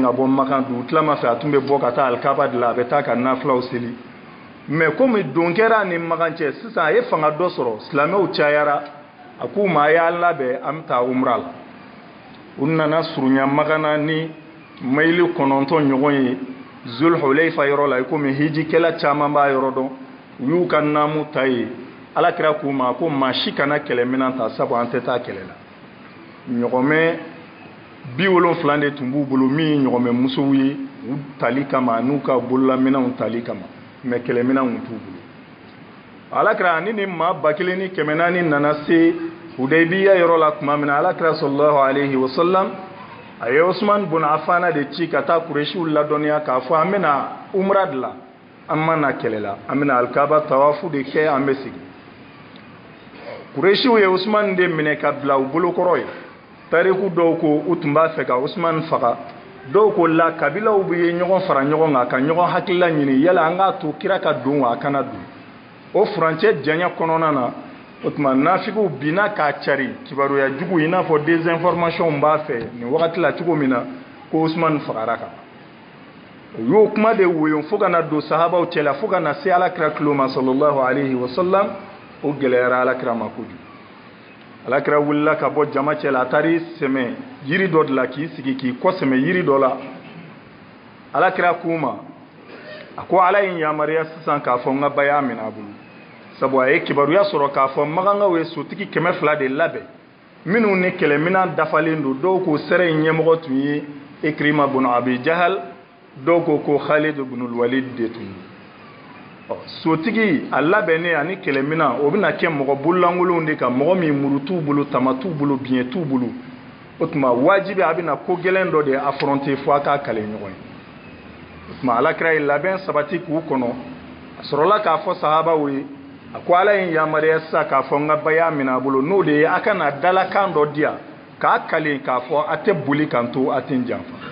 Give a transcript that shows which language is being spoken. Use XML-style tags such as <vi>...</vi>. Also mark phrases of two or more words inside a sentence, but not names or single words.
<bm>ka bɔ Maka du tilama fɛ a tun bɛ bɔ ka taa alikaba de la a bɛ taa ka nafilaw seli</bm> <fr>mais comme</fr> <bm>don kɛra ni Maka cɛ sisan a ye fanga dɔ sɔrɔ silamɛw cayara a k'u ma a y'a labɛn an bɛ taa umra la u nana surunya Maka na ni mayili 9 ɲɔgɔn ye Zulhulayfa yɔrɔ la komi hijikɛla caman b'a yɔrɔ dɔn u y'u ka naamu ta ye alakira k'u ma ko maa si kana kɛlɛminɛn ta sabu an tɛ taa kɛlɛ la ɲɔgɔmɛ 70 de tun b'u bolo min ye ɲɔgɔmɛ musow ye u tali kama n'u ka bololaminɛnw tali kama mais kɛlɛminɛnw t'u bolo alakira ani ni maa 1400 nana se hudaybiya yɔrɔ la tuma min na alakira</bm> <ar>صلى الله عليه وسلم</ar> <bm>a ye Usman bin Affan de ci ka taa Qurayshiw ladɔnniya k'a fɔ an bɛna umra de la an ma na kɛlɛ la an bɛna alikaba tawafu de kɛ an bɛ sigi Qurayshiw ye Usman de minɛ ka bila u bolokɔrɔ ye tariku dɔw ko u tun b'a fɛ ka Usman faga dɔw ko la kabilaw bɛ ɲɔgɔn fara ɲɔgɔn kan ka ɲɔgɔn hakilila ɲini yala an k'a to kira ka don wa a kana don o furancɛ janya kɔnɔna na o tuma nafigiw binna k'a cari kibaruya jugu i n'a fɔ désinformation b'a fɛ nin wagati la cogo min na ko Usman fagara kan o y'o kuma de woyon fo ka na don sahabaw cɛla fo ka na se alakira tulo ma</bm> <ar>صلى الله عليه وسلم</ar> <bm>o gɛlɛyara alakira ma kojugu alakira wulila ka bɔ jama cɛla a taara sɛmɛ yiri dɔ de la k'i sigi k'i kɔsɛmɛ yiri dɔ la alakira k'u ma a ko ala ye yamariya sisan k'a fɔ n ka baya minɛ a bolo sabu a ye kibaruya sɔrɔ k'a fɔ magankaw ye sotigi 200 de labɛn minnu ni kɛlɛminɛn dafalen don dɔw ko sɛrɛ in ɲɛmɔgɔ tun ye Ikrima bin Abi Jahal dɔw ko Khalid bin Walid de tun sotigi a labɛnnen ani kɛlɛminɛn o bɛna kɛ mɔgɔ bololankolonw de kan mɔgɔ min muru t'u bolo tama t'u bolo biɲɛ t'u bolo o tuma wajibi a bɛna ko gɛlɛn dɔ de affronter fo a k'a kale ɲɔgɔn ye o tuma alakira ye labɛn sabati k'u kɔnɔ a sɔrɔla k'a fɔ sahabaw ye a ko ala ye yamariya sisan k'a fɔ n ka baya minɛ a bolo n'o de ye a kana dalakan dɔ di yan k'a kale k'a fɔ a tɛ boli kan to a tɛ n janfa</bm>